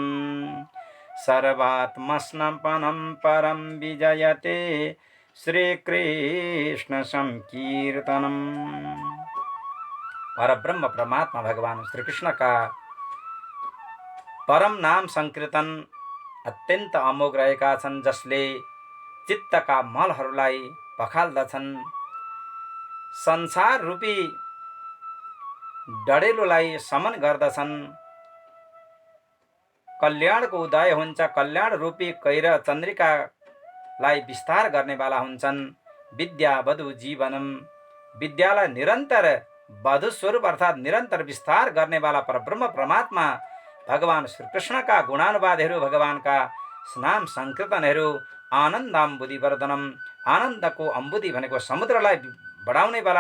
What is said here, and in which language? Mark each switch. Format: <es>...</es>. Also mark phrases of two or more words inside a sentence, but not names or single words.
<sa>सर्वात्मस्नपनं परं विजयते श्रीकृष्णसंकीर्तनम्।</sa> <ne>परब्रह्म परमात्मा भगवान श्री कृष्ण का परम नाम संकीर्तन अत्यन्त अमोघ रहेका छन्, जसले चित्तका मलहरूलाई पखाल्दछन्, संसार रूपी डडेलोलाई समन गर्दछन्, कल्याणको उदय हुन्छ, कल्याण रूपी कैर चन्द्रिकालाई विस्तार गर्नेवाला हुन्छन्।</ne> <sa>विद्या वधु जीवनम,</sa> <ne>विद्यालाई निरन्तर वधु स्वरूप अर्थात निरन्तर विस्तार गर्नेवाला परब्रह्म परमात्मा भगवान श्री कृष्णका गुणानुवादहरू, भगवानका नाम संकीर्तनहरू, आनन्दाम्बुधिवर्धनम, आनन्दको अम्बुधि भनेको समुद्रलाई बढाउनेवाला,</ne>